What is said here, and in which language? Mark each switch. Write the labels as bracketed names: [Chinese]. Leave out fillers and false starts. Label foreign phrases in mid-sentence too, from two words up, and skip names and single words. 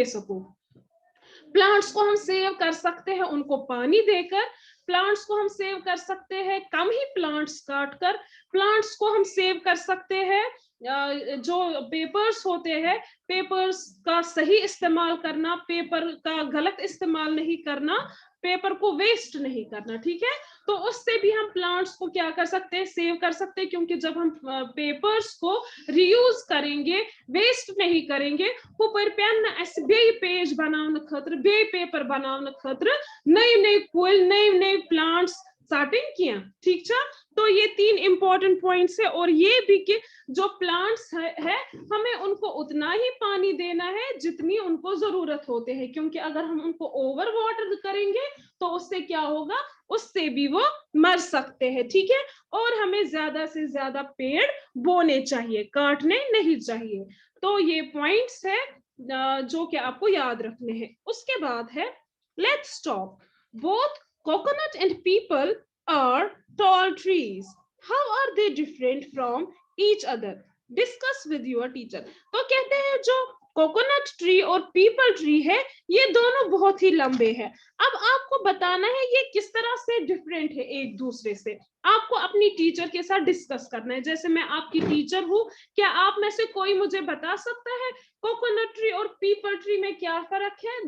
[Hindi] प्लांट्स को हम सेव कर सकते हैं उनको पानी देकर, प्लांट्स को हम सेव कर सकते हैं कम ही प्लांट्स काट कर, प्लांट्स को हम सेव कर सकते हैं जो पेपर्स होते हैं, पेपर्स का सही इस्तेमाल करना, पेपर का गलत इस्तेमाल नहीं करना, पेपर को वेस्ट नहीं करना, ठीक है। तो उससे भी हम प्लांट्स को क्या कर सकते हैं, सेव कर सकते हैं, क्योंकि जब हम पेपर्स को रीयूज करेंगे, वेस्ट नहीं करेंगे, ऊपर पेन बे पेज बनाने खतर, बे पेपर बनाने खतर नए नए कुल, नए नए प्लांट्स स्टार्टिंग किया, ठीक है। तो ये 3 [English] important points [Hindi] है, और ये भी कि जो प्लांट्स है हमें उनको उतना ही पानी देना है जितनी उनको जरूरत होते हैं, क्योंकि अगर हम उनको [English] over water [Hindi] करेंगे तो उससे क्या होगा, उससे भी वो मर सकते हैं, ठीक है। और हमें ज्यादा से ज्यादा पेड़ बोने चाहिए, काटने नहीं चाहिए। तो ये पॉइंट्स है जो कि आपको याद रखने हैं। उसके बाद है [English] let's talk, both coconut and peepal are tall trees. How are they different from each other? Discuss with your teacher. [Hindi] तो कहते हैं जो [English] coconut tree [Hindi] और [English] peepal tree [Hindi] है, ये दोनों बहुत ही लंबे हैं। अब आपको बताना है ये किस तरह से डिफरेंट है एक दूसरे से। आपको अपनी टीचर के साथ डिस्कस करना है। जैसे मैं आपकी टीचर हूँ, क्या आप में से कोई मुझे बता सकता है [English] coconut tree [Hindi] और [English] peepal tree [Hindi] में क्या फर्क है?